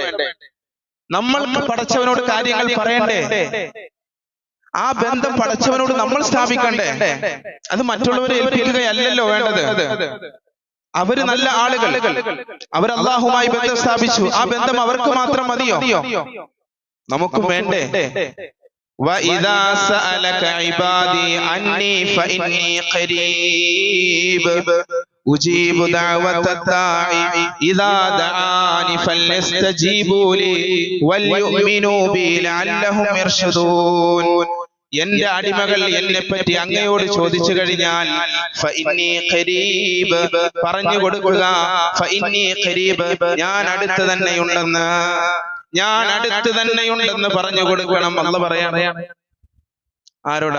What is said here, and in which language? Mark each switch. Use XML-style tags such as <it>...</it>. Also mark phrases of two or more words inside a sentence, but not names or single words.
<ml>നമ്മൾ പടച്ചവനോട് കാര്യങ്ങൾ പറയണ്ടേ? ആ ബന്ധം പടച്ചവനോട് നമ്മൾ സ്ഥാപിക്കണ്ടേ? അത് മറ്റുള്ളവരെ ഏൽപ്പിക്കുകയല്ലല്ലോ വേണ്ടത്. അവര് നല്ല ആളുകൾ, അവർ അള്ളാഹുമായി ബന്ധം സ്ഥാപിച്ചു, ആ ബന്ധം അവർക്ക് മാത്രം മതിയോ? നമുക്കും വേണ്ടേ?</ml> <ar>وَإِذَا سَأَلَكَ عِبَادِي عَنِّي فَإِنِّي قَرِيبٌ أُجِيبُ دَعْوَةَ الدَّاعِ إِذَا دَعَانِ فَلْيَسْتَجِيبُوا لِي وَلْيُؤْمِنُوا بِي لَعَلَّهُمْ يَرْشُدُونَ.</ar> <ml>എന്റെ അടിമകൾ എന്നെപ്പറ്റി അങ്ങയോട് ചോദിച്ചു കഴിഞ്ഞാൽ</ml> <ar>فإني قريب</ar> <ml>പറഞ്ഞു കൊടുക്കുക.</ml> <ar>فإني قريب,</ar> <ml>ഞാൻ അടുത്ത് തന്നെയുണ്ടെന്ന്, ഞാൻ അടുത്ത് തന്നെയുണ്ടെന്ന് പറഞ്ഞു കൊടുക്കണം. അല്ലാഹു പറയാണ്. ആരോടാ?</ml>